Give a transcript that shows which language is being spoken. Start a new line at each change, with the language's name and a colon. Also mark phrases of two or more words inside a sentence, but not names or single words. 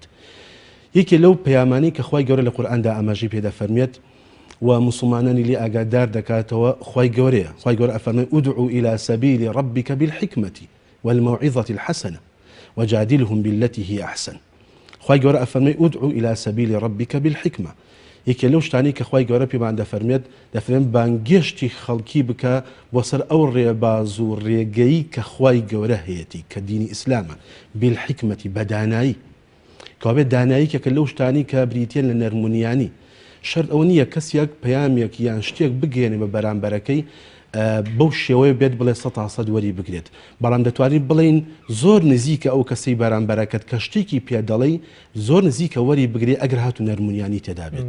Central Kurdish: یەکێ لەو پەیامانەی کە خی گەورە لە قورئاندا ئاماژەی پێ دەفەرمێت و مسلمانانی لێ ئاگادار دەکاتەوە خی گەورەیە. خی گەورە ئەفەرمێت
Arabic: ادعوا إلى سبيل ربك بالحكمة والموعظة الحسنة وجادلهم بالتي هي أحسن.
Central Kurdish: خی گەورە ئەفەرمێت
Arabic: ادعوا إلى سبيل ربك بالحكمة.
Central Kurdish: یەکێ لەو شتانی کە خی گەورە پێمان دەفەرمێت بانگێشتی خەڵکی بکە بۆ سەر ئەو ڕێباز و ڕێگەی کە خی گەورە هەیەی کە دینی ئیسلامە بالحکمەتی بەدانایی کابێت داناییکێکە لەو شتانی کە بریتێن لە نەرمونیانی شەرت ئەو نییە کەسێک پەیامێک یان شتێک بگەێنێ بە بەرامبەرەکەی بەو شێوەیە بێت بڵێ 100% وەری بگرێت، بەڵام دەتوانین بڵین زۆر نزیکە ئەو کەسەی بەرامبەرەکەت کە شتێکی پێدەڵی زۆر نزیکە وەری بگرێ ئەگەر هاتو نەرمونیانی تێدا بێت.